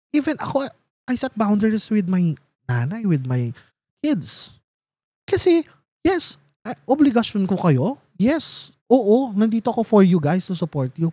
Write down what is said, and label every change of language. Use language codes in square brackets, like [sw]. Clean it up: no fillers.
[en] Even ako, I set boundaries with my nanay, with my kids. [tl] Kasi, yes, obligasyon ko kayo. [en] Yes, [tl] oo, nandito ako [en] for you guys to support you.